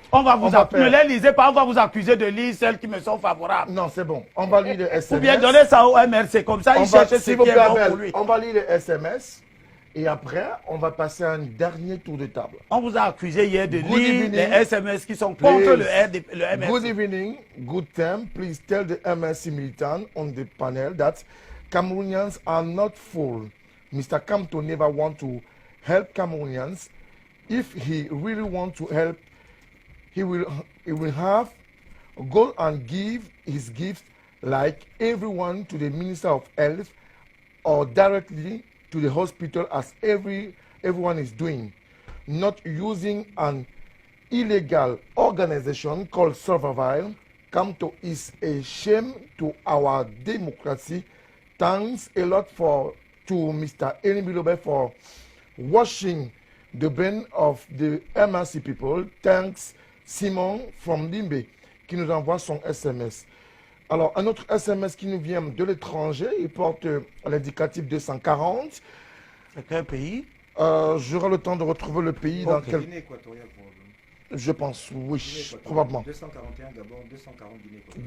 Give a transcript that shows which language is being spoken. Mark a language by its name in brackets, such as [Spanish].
[French] Ne les lisez pas, on va vous accuser de lire celles qui me sont favorables. Non, c'est bon. On va lire les SMS. Ou bien donner ça au MRC, comme ça il cherche ce qui est bon pour lui. On va lire les SMS. Et après, on va passer à un dernier tour de table. On vous a accusé hier de lire les SMS qui sont contre le MRC. [English] Good evening, good time. Please tell the MRC militant on the panel that Cameroonians are not fool. Mr. Kamto never want to help Cameroonians. If he really want to help, he will have go and give his gift like everyone to the Minister of Health or directly to the hospital as everyone is doing, not using an illegal organization called Survival. Kamto is a shame to our democracy. Thanks a lot to Mr. Eni Bilobe for washing the brain of the MRC people. Thanks Simon from Limbe [French] qui nous envoie son SMS. Alors, un autre SMS qui nous vient de l'étranger, il porte l'indicatif 240. C'est quel pays? J'aurai le temps de retrouver le pays dans quel... Guinée équatoriale, probablement. Je pense, oui, probablement. 241 Gabon, 240 Guinée équatoriale.